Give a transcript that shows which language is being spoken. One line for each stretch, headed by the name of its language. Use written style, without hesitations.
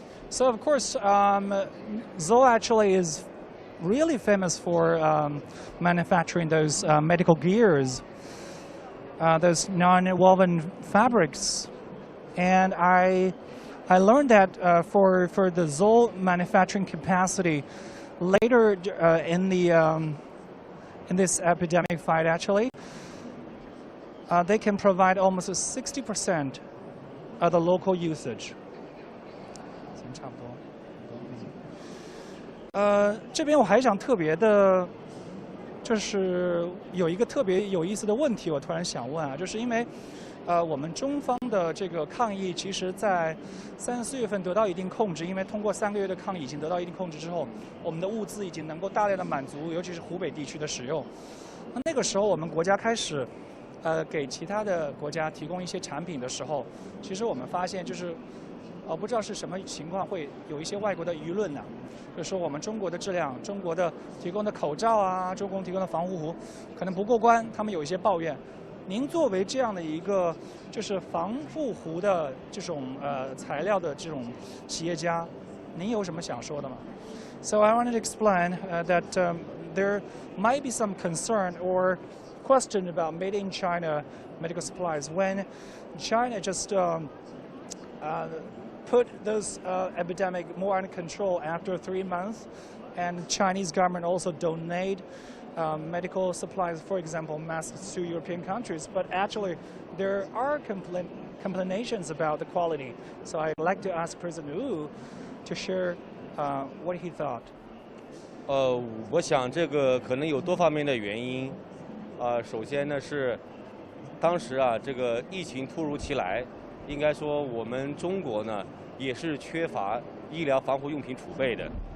English: So of course, Zoll actually is really famous for manufacturing those medical gears, those non-woven fabrics, and I learned that for the Zoll manufacturing capacity later in this epidemic fight, actually, they can provide almost 60% of the local usage.
Chinese: 差不多。这边我还想特别的，就是有一个特别有意思的问题，我突然想问啊，就是因为我们中方的这个抗疫，其实在3、4月份得到一定控制，因为通过3个月的抗疫已经得到一定控制之后，我们的物资已经能够大量的满足，尤其是湖北地区的使用。那个时候我们国家开始给其他的国家提供一些产品的时候，其实我们发现就是。不知道是什么情况，会有一些外国的舆论呢，就是说我们中国的质量，中国的提供的口罩啊，中国提供的防护服可能不过关，他们有一些抱怨。您作为这样的一个就是防护服的这种材料的这种企业家，您有什么想说的吗？
English: So I wanted to explain that there might be some concern or question about made in China medical supplies when China just put those epidemic more under control after 3 months, and Chinese government also donate medical supplies, for example, masks to European countries. But actually, there are complainations about the quality. So I'd like to ask President Wu to share what he thought.
Chinese: 我想这个可能有多方面的原因。首先呢是，当时这个疫情突如其来，应该说我们中国呢。也是缺乏医疗防护用品储备的。